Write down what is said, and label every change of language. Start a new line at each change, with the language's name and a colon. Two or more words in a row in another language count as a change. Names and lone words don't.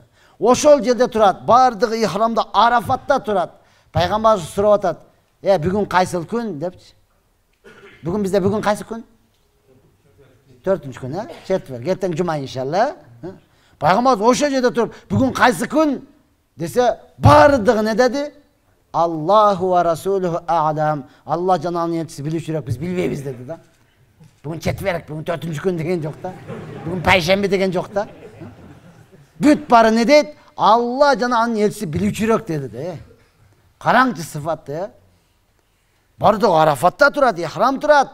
Kyrgyz: Ошол жерде турат, бардыгы ихрамда, Арафатта турат. Пайгамбар сурап атат: "Бүгүн кайсыл күн?" депчи. Бүгүн бизде бүгүн кайсы күн? 4-күн, четвер. Эртең жума иншалла. Пайгамбар ошол жерде туруп, "Бүгүн кайсы күн?" десе, бардыгы не деди?
Arabic: الله ورسوله أعلم.
Kyrgyz: Алла жана анын элчиси билүүчүрөөк, биз билбейбиз деди да. Бүгүн четверг, бүгүн 4-күн деген жок да. Бүгүн пайшемби деген жок да. Бүт бары не дейт? Алла жана анын элчиси билүүчүрөөк деди да. Караңчы сыфатты. Бардыгы Арафатта турат, ихрам турат.